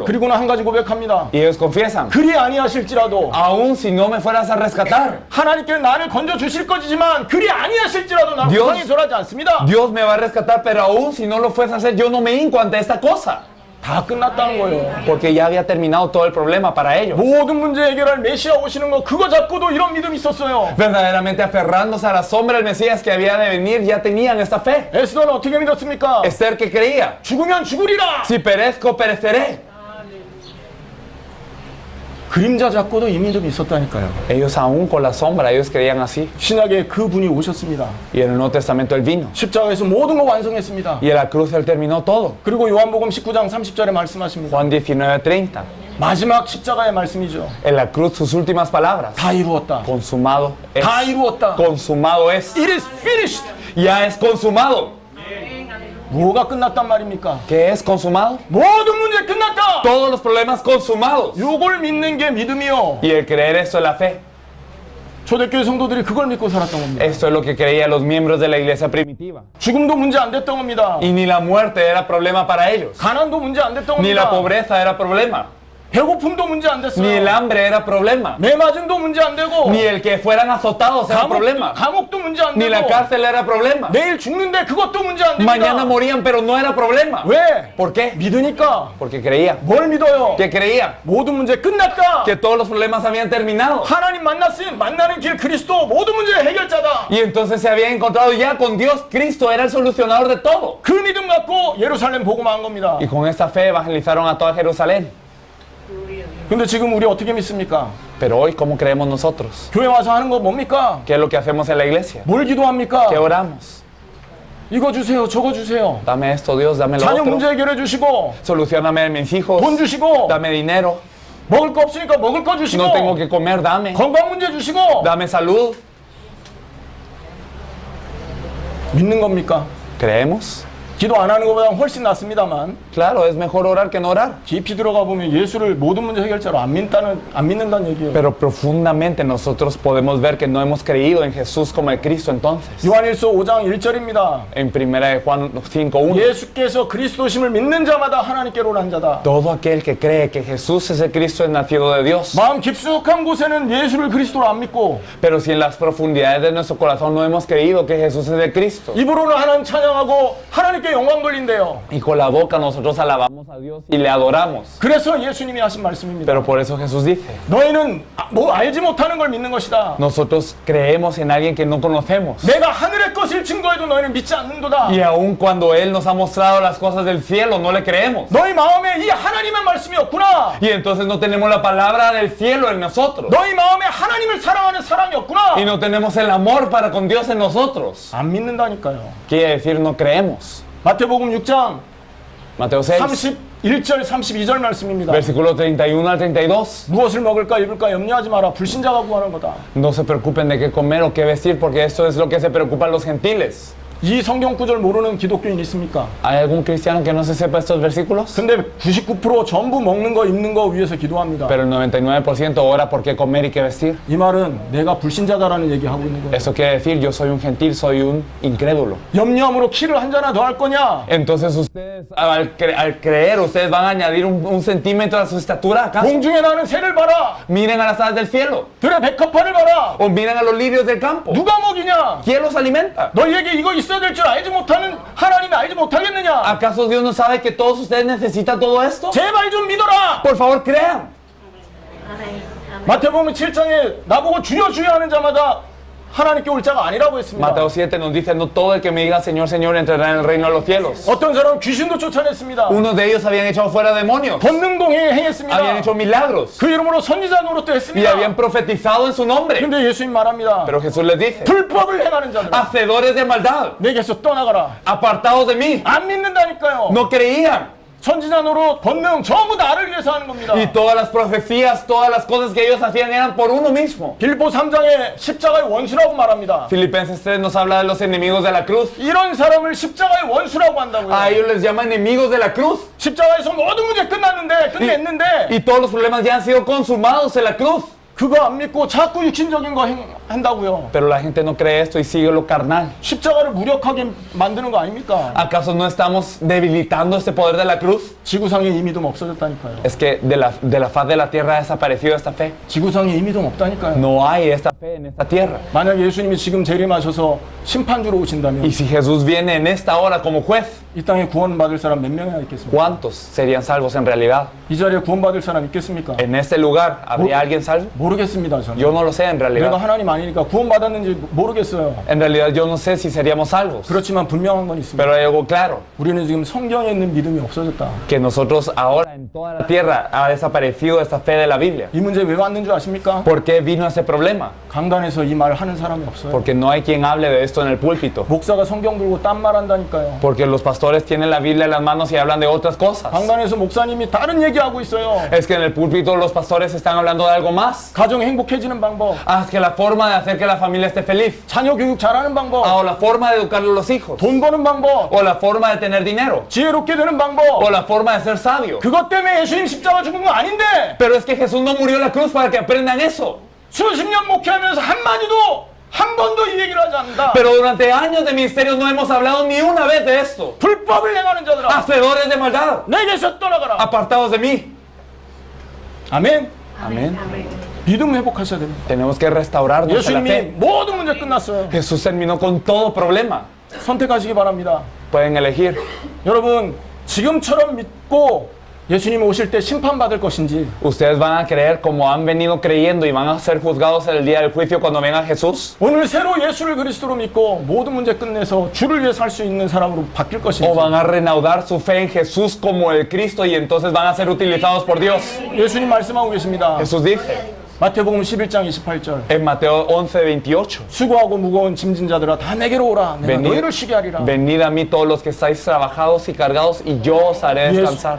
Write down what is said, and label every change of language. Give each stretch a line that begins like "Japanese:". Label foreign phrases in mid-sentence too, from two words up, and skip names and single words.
Korean: 그리고는 한 가지 고백합니다.
Spanish: Y ellos confiesan,
Korean: 그리 아니하실지라도
Spanish: aún si no me fueras a rescatar,
Korean: 하나님께 나를 건져 주실 것이지만 그리 아니하실지라도 나는
Spanish: Dios-
Korean: 우상에 절하지 않습니다.
Spanish: Dios me va a rescatar, pero aún si no lo fuese a hacer, yo no me hinco ante esta cosa.
Korean: 다 끝났다는 거예요.
Spanish: Porque ya había terminado todo el problema para ellos.
Korean: 모든 문제 해결할 메시아 오시는 거 그거 잡고도 이런 믿음이 있었어요.
Spanish: Verdaderamente aferrándose a la sombra del Mesías que había de venir, ya tenían esta fe.
Korean: 에스더는 어떻게 믿었습니까?
Spanish: Esther que creía,
Korean: 죽으면 죽으리라.
Spanish: si perezco, pereceré.
Korean: 그림자 잡고도 이 믿음이 있었다니까요.
Spanish: Ellos aún con la sombra, ellos creían así.
Korean: 신약에 그분이 오셨습니다.
Spanish: Y en el Nuevo Testamento él vino.
Korean: 십자가에서 모든 거 완성했습니다.
Spanish: Y en la cruz él terminó todo.
Korean: 그리고 요한복음 19장 30절에 말씀하십니다.
Spanish: Juan 19:30.
Korean: 마지막 십자가의 말씀이죠.
Spanish: En la cruz sus últimas palabras.
Korean: 다 이루었다.
Spanish: Consumado es.
Korean: 다 이루었다.
Spanish: Consumado es.
English: It is finished.
Spanish: Ya es consumado.
Korean: 뭐가 끝났단 말입니까?
Spanish: ¿Qué es consumado?
Korean: 모든 문제 끝났다.
Spanish: Todos los problemas consumados.
Korean: 요걸 믿는 게 믿음이요.
Spanish: Y el creer esto es la fe.
Korean: 초대교회 성도들이 그걸 믿고 살았던 겁니다.
Spanish: Esto es lo que creían los miembros de la iglesia primitiva.
Korean: 죽음도 문제 안 됐던 겁니다.
Spanish: Y ni la muerte era problema para ellos.
Korean: 가난도 문제 안 됐던
Spanish: Ni la
Korean: 겁니다.
Spanish: pobreza era problema.
Korean: 배고픔도 문제 안
Spanish: Ni el
Korean: 됐어요.
Spanish: hambre era problema.
Korean: 매 맞음도 문제 안 되고
Spanish: Ni el que fueran azotados era problema.
Korean: 감옥도 문제 안
Spanish: Ni la
Korean: 되고
Spanish: cárcel era problema.
Korean: 내일 죽는데 그것도 문제 안 됩니다.
Spanish: Mañana morían, pero no era problema.
Korean: 왜?
Spanish: ¿Por qué?
Korean: 믿으니까.
Spanish: Porque creían.
Korean: 뭘 믿어요?
Spanish: Que creían
Korean: 모든 문제 끝났다.
Spanish: que todos los problemas habían terminado.
Korean: 하나님 만났으니 만나는 길 그리스도 모든 문제 해결자다.
Spanish: Y entonces se habían encontrado ya con Dios. Cristo era el solucionador de todo.
Korean: 그 믿음 갖고 예루살렘 복음한 겁니다.
Spanish: Y con esta fe evangelizaron a toda Jerusalén.
Korean: 근데 지금 우리 어떻게 믿습니까?
Spanish: Pero hoy, ¿cómo creemos nosotros?
Korean: 교회 와서 하는 거 뭡니까?
Spanish: ¿Qué es lo que hacemos en la iglesia?
Korean: 뭘 기도합니까?
Spanish: ¿Qué oramos?
Korean: 이거 주세요, 저거 주세요.
Spanish: Dame esto, Dios, dame lo
Korean: 자녀 문제
Spanish: otro.
Korean: 해결해 주시고
Spanish: Solucioname mis hijos.
Korean: 돈 주시고
Spanish: Dame dinero.
Korean: 먹을 거 없으니까 먹을 거 주시고
Spanish: No tengo que comer, dame.
Korean: 건강 문제 주시고
Spanish: Dame salud.
Korean: 믿는 겁니까?
Spanish: ¿Creemos?
Korean: 기도 안 하는 것보다 훨씬 낫습니다만
Spanish: Claro, es mejor orar que no orar.
Korean: 깊이 들어가 보면 예수를 모든 문제 해결자로 안 믿는다는 얘기예요.
Spanish: Pero profundamente nosotros podemos ver que no hemos creído en Jesús como el Cristo entonces.
Korean: 요한일서 5장 1절입니다.
Spanish: En 1 Juan 5:1.
Korean: 예수께서 그리스도심을 믿는 자마다 하나님께로 난 자다.
Spanish: Todo aquel que cree que Jesús es el Cristo es nacido de Dios.
Korean: 마음 깊숙한 곳에는 예수를 그리스도로 안 믿고
Spanish: Pero si en las profundidades de nuestro corazón no hemos creído que Jesús es el Cristo.
Korean: 입으로는 하나님 찬양하고 하나님께 영광 돌린대요.
Spanish: Y con la boca nosotros alabamos a Dios y le adoramos.
Korean: 그래서 예수님이 하신 말씀입니다.
Spanish: Pero por eso Jesús dice,
Korean: 너희는 뭐 알지 못하는 걸 믿는 것이다.
Spanish: nosotros creemos en alguien que no conocemos.
Korean: 내가 하늘에 하늘의 것을 증거해도 너희는 믿지 않는도다.
Spanish: Y aun cuando Él nos ha mostrado las cosas del cielo, no le creemos.
Korean: 너희 마음에 이 하나님의 말씀이 없구나.
Spanish: Y entonces no tenemos la palabra del cielo en nosotros.
Korean: 너희 마음에 하나님을 사랑하는 사랑이 없구나.
Spanish: Y no tenemos el amor para con Dios en nosotros.
Korean: 안 믿는다니까요.
Spanish: Quiere decir, no creemos.
Korean: 마태복음 6장
Spanish: Mateo 6,
Korean: 31절 32절 말씀입니다.
Spanish: versículo 31 al 32.
Korean: 무엇을 먹을까 입을까 염려하지 마라. 불신자가 구하는 거다.
Spanish: No se preocupen de qué comer o qué vestir, porque esto es lo que se preocupan los gentiles.
Korean: 이 성경 구절 모르는 기독교인 있습니까?
Spanish: ¿Hay algún cristiano que no se sepa estos versículos?
Korean: 근데 99% 전부 먹는 거 입는 거 위해서 기도합니다.
Spanish: Pero el 99% ora por qué comer y qué vestir.
Korean: 이 말은 내가 불신자다라는 얘기하고 있는 거예요.
Spanish: Eso quiere decir, yo soy un gentil, soy un incrédulo.
Korean: 염려함으로 키를 한 자나 더 할 거냐?
Spanish: Entonces ustedes, al creer, ustedes van a añadir un centímetro a su estatura, ¿acaso?
Korean: 공중에 나는 새를 봐라.
Spanish: Miren a las aves del cielo,
Korean: 들의 백합화를 봐라.
Spanish: o miren a los lirios del campo.
Korean: 누가 먹이냐?
Spanish: ¿Quién los alimenta?
Korean: 너희에게 이거 있어야 될 줄 알지 못하는 하나님이 알지 못하겠느냐?
Spanish: ¿Acaso Dios no sabe que todos ustedes necesitan todo esto?
Korean: 제발 좀 믿어라.
Spanish: Por favor, crean.
Korean: 마태복음 7장에 나보고 주여 주여 하는 자마다 하나님께 올 자가 아니라고 했습니다.
Spanish: Mateo 7 nos dice, no todo el que me diga Señor, Señor entrará en el reino de los cielos.
Korean: 어떤 사람은 귀신도 쫓아냈습니다.
Spanish: Unos de ellos habían echado fuera demonios,
Korean: 권능동 행했습니다.
Spanish: habían hecho milagros
Korean: 그 이름으로 선지자 노릇도
Spanish: y
Korean: 했습니다.
Spanish: habían profetizado en su nombre.
Korean: 근데 예수님 말합니다.
Spanish: Pero Jesús les dice,
Korean: 불법을 행하는 자들
Spanish: hacedores de maldad,
Korean: 내게서 떠나가라.
Spanish: apartados de mí.
Korean: 안 믿는다니까요.
Spanish: No creían.
Korean: 선지자 노릇, 권능 전부 나를 위해서 하는 겁니다.
Spanish: Y todas las profecías, todas las cosas que ellos hacían eran por uno mismo.
Korean: 빌보 3장에 십자가의 원수라고 말합니다.
Spanish: Filipenses 3 nos habla de los enemigos de la cruz.
Korean: 이런 사람을 십자가의 원수라고 한다고요.
Spanish: A ellos les llama enemigos de la cruz.
Korean: 십자가에서 모든 문제 끝났는데 끝냈는데
Spanish: Y todos los problemas ya han sido consumados en la cruz.
Korean: 그거 안 믿고 자꾸 육신적인 거 한다고요.
Spanish: Pero la gente no cree esto y sigue lo carnal.
Korean: 십자가를 무력하게 만드는 거 아닙니까?
Spanish: ¿Acaso no estamos debilitando este poder de la cruz?
Korean: 지구상에 이 믿음 없어졌다니까요.
Spanish: Es que de la faz de la tierra ha desaparecido esta fe.
Korean: 지구상에 이 믿음 없다니까요.
Spanish: No hay esta fe en esta tierra.
Korean: 만약 예수님이 지금 재림하셔서 심판주로 오신다면
Spanish: Y si Jesús viene en esta hora como juez,
Korean: 이 땅에 구원받을 사람 몇 명이나 있겠습니까?
Spanish: ¿cuántos serían salvos en realidad?
Korean: 이 자리에 구원받을 사람 있겠습니까?
Spanish: En este lugar, ¿habría alguien salvo?
Korean: 모르겠습니다. 저는.
Spanish: Yo no lo sé en
Korean: 내가
Spanish: realidad.
Korean: 하나님 아니니까 구원받았는지 모르겠어요.
Spanish: En realidad yo no sé si seríamos salvos.
Korean: 그렇지만 분명한 건 있습니다.
Spanish: Pero hay algo claro,
Korean: 우리는 지금 성경에 있는 믿음이 없어졌다.
Spanish: que nosotros ahora en toda la tierra ha desaparecido esta fe de la Biblia.
Korean: 이 문제 왜 왔는 줄 아십니까?
Spanish: ¿Por qué vino ese problema?
Korean: 강단에서 이 말 하는 사람이 없어요.
Spanish: Porque no hay quien hable de esto en el púlpito.
Korean: 목사가 성경 들고 딴 말 한다니까요.
Spanish: Porque los pastores tienen la Biblia en las manos y hablan de otras cosas.
Korean: 강단에서 목사님이 다른 얘기하고 있어요.
Spanish: Es que en el púlpito los pastores están hablando de algo más.
Korean: 가정 행복해지는 방법,
Spanish: Es que la forma de hacer que la familia esté feliz.
Korean: 자녀 교육 잘하는 방법,
Spanish: O la forma de educar a los hijos.
Korean: 돈 버는 방법,
Spanish: O la forma de tener dinero.
Korean: 지혜롭게 되는 방법.
Spanish: O la forma de ser sabio.
Korean: 그것 때문에 예수님 십자가 죽은 거 아닌데
Spanish: Pero es que Jesús no murió en la cruz para que aprendan eso.
Korean: 수십 년 목회하면서 한마디도 한 번도 이 얘기를 하지 않는다.
Spanish: Pero durante años de ministerio no hemos hablado ni una vez de esto.
Korean: 불법을 행하는 자들아
Spanish: Hacedores de maldad,
Korean: 내게서 떠나가라.
Spanish: apartados de mí.
Korean: 아멘.
Spanish: Amén.
Korean: 믿음 회복하셔야 됩니다.
Spanish: Tenemos que restaurar nuestra
Korean: 예수님이
Spanish: fe.
Korean: 모든 문제 끝났어요.
Spanish: Jesús terminó con todo problema.
Korean: 선택하시기 바랍니다.
Spanish: Pueden elegir.
Korean: 여러분 지금처럼 믿고 예수님 오실 때 심판받을 것인지
Spanish: Ustedes van a creer como han venido creyendo y van a ser juzgados en el día del juicio cuando venga Jesús.
Korean: 오늘 새로 예수를 그리스도로 믿고 모든 문제 끝내서 주를 위해 살 수 있는 사람으로 바뀔 것인지
Spanish: O van a reanudar su fe en Jesús como el Cristo y entonces van a ser utilizados por Dios.
Korean: 예수님 말씀하고 계십니다.
Spanish: Jesús dice
Korean: 마태복음 11장 28절
Spanish: en Mateo 11:28.
Korean: 수고하고 무거운 짐진 자들아 다 내게로 오라 내가 너희를 쉬게 하리라.
Spanish: Venid a mí todos los que estáis trabajados y cargados y yo os haré descansar.